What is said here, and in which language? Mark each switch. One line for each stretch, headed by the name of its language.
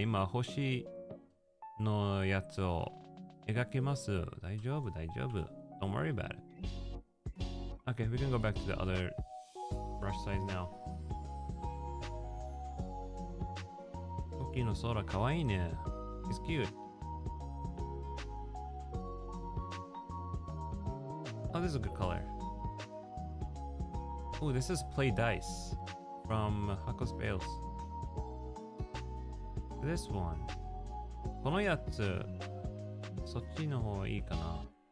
Japanese: 今、星のやつを描きます。大丈夫。
English: Don't worry about it. Okay, we can go back to the other brush size now.
Japanese: Tokino Sora, かわいいね。
English: He's cute. Oh, this is a good color. Oh, this is Play Dice from Hako's Bales. This one.
Japanese: このやつ、そっちの方がいいかな。